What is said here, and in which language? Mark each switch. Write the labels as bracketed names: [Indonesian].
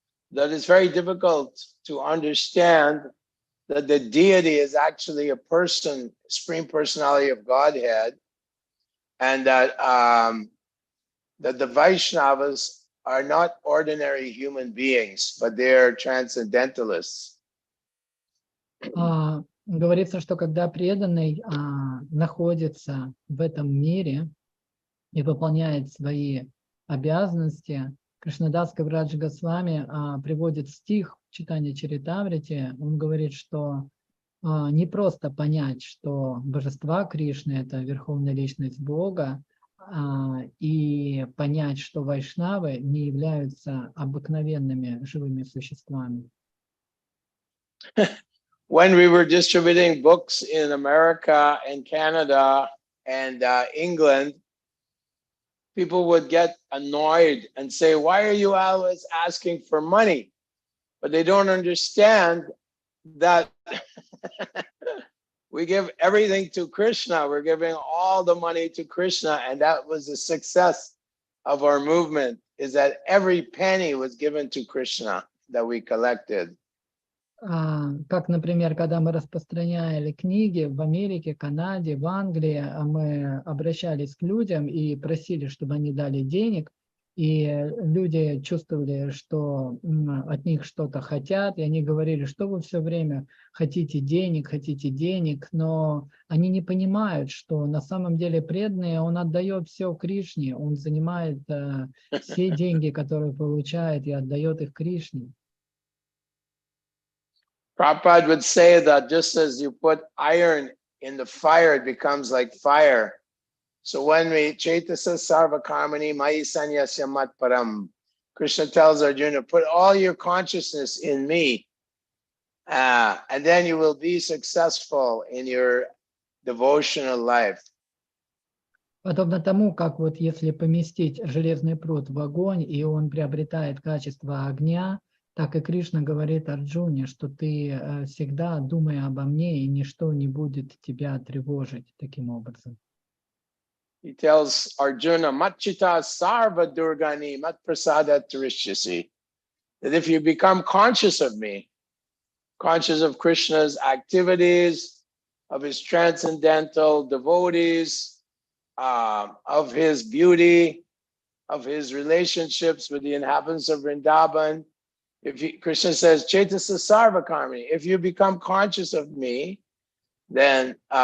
[English] that it's very difficult to understand that the deity is actually a person, Supreme Personality of Godhead, and that that the Vaishnavas are not ordinary human beings, but they're transcendentalists. [Russian] Говорится, что когда преданный находится в этом мире и выполняет свои обязанности, Кришнадас Кавирадж Госвами приводит стих в читании Чаритамрити. Он говорит, что не просто понять, что божества Кришны – это верховная личность Бога, и понять, что вайшнавы не являются обыкновенными живыми существами. [English] When we were distributing books in America and Canada and England, people would get annoyed and say, why are you always asking for money? But they don't understand that we give everything to Krishna. We're giving all the money to Krishna. And that was the success of our movement, is that every penny was given to Krishna that we collected. [Russian] Как, например, когда мы распространяли книги в Америке, Канаде, в Англии, мы обращались к людям и просили, чтобы они дали денег, и люди чувствовали, что от них что-то хотят, и они говорили, что вы все время хотите денег, но они не понимают, что на самом деле преданный, он отдает все Кришне, он занимает все деньги, которые получает, и отдает их Кришне. [English] Prabhupada would say that just as you put iron in the fire, it becomes like fire. So when we [Sanskrit] Chaitasa Sarva Karmani Mai Sanyasya Mat Param, [English] Krishna tells Arjuna, put all your consciousness in me, and then you will be successful in your devotional life. [Russian] Подобно тому, как вот если поместить железный пруд в огонь, и он приобретает качество огня, так и Кришна говорит Арджуне, что ты всегда думай обо мне, и ничто не будет тебя тревожить таким образом. [English] He tells Arjuna, [Sanskrit] Matchita Sarva Durgani Mat Prasada Tarishyasi, [English] that if you become conscious of me, conscious of Krishna's activities, of his transcendental devotees, of his beauty, of his relationships with the inhabitants of Vrindavan, Krishna says, [Sanskrit] Chaitasa Sarva Karmani, [English] if you become conscious of me, then